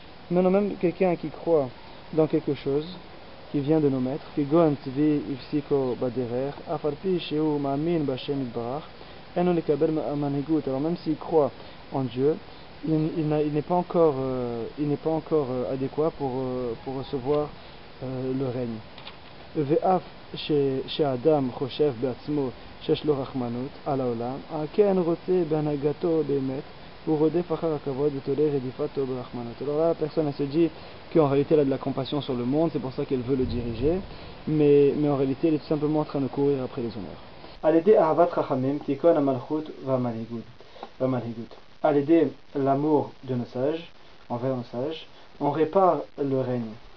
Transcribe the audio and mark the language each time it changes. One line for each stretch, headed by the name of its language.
French: Maintenant même quelqu'un qui croit dans quelque chose qui vient de nos maîtres, alors même s'il croit en Dieu il n'est pas encore, adéquat pour recevoir le règne.
Hebrew: ואף שהאדם חושב בעצמו שיש לו רחמנות על העולם, כן רוצה בהנהגתו באמת, הוא רודף אחר הכבוד ותולה רדיפתו ברחמנות.
French: Alors là, la personne elle se dit qu'en réalité elle a de la compassion sur le monde, c'est pour ça qu'elle veut le diriger, mais en réalité elle est tout simplement en train de courir après les honneurs.
Hebrew: על ידי אהבת חכמים תיכון המלכות והמנהיגות.
French: À l'aider l'amour de nos sages, envers nos sages, on répare le règne.